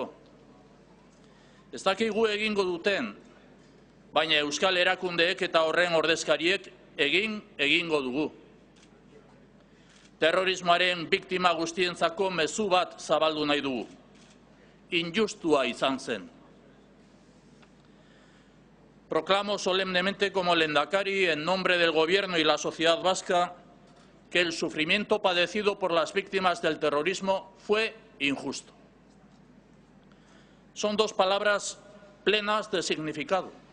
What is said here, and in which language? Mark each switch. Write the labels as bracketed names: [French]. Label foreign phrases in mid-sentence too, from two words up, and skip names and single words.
[Basque] Ez dakigu egingo duten, baina euskal erakundeek eta horren ordezkariek egingo dugu. Terrorismoaren biktima guztientzako mezu bat zabaldu nahi dugu. Injustua izan zen. [Spanish] Proclamo solemnemente como lehendakari, en nombre del Gobierno y la sociedad vasca, que el sufrimiento padecido por las víctimas del terrorismo fue injusto. Son dos palabras plenas de significado.